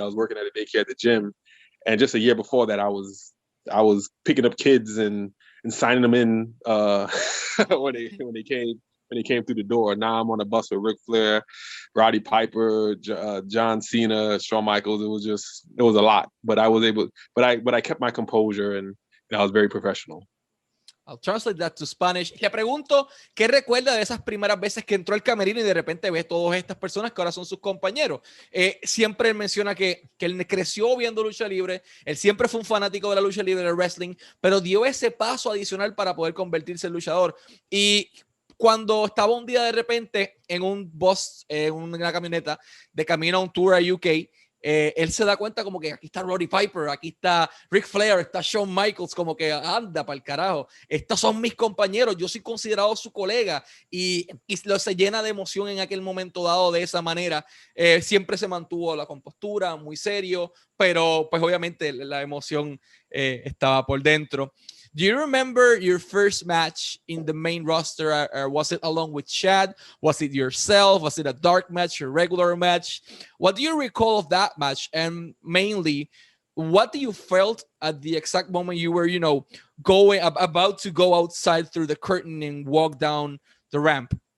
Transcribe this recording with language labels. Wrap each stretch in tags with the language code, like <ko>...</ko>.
<en>I was working at a daycare at the gym, and just a year before that, I was picking up kids and signing them in when they came through the door. Now I'm on a bus with Ric Flair, Roddy Piper, John Cena, Shawn Michaels. It was a lot, but I kept my composure, and I was very professional. I'll translate that to Spanish.</en> <es>Le pregunto qué recuerda de esas primeras veces que entró al camerino y de repente ve todas estas personas que ahora son sus compañeros. Siempre él menciona que él creció viendo lucha libre, él siempre fue un fanático de la lucha libre, del wrestling, pero dio ese paso adicional para poder convertirse en luchador. Y cuando estaba un día de repente en un bus, en una camioneta, de camino a un tour a UK, él se da cuenta como que aquí está Roddy Piper, aquí está Ric Flair, está Shawn Michaels, como que anda para el carajo, estos son mis compañeros, yo soy considerado su colega, y se llena de emoción en aquel momento dado de esa manera. Siempre se mantuvo la compostura, muy serio, pero pues obviamente la emoción estaba por dentro.</es> <en>Do you remember your first match in the main roster? Or was it along with Shad? Was it yourself? Was it a dark match, a regular match? What do you recall of that match? And mainly, what do you felt at the exact moment you were, about to go outside through the curtain and walk down the ramp?</en>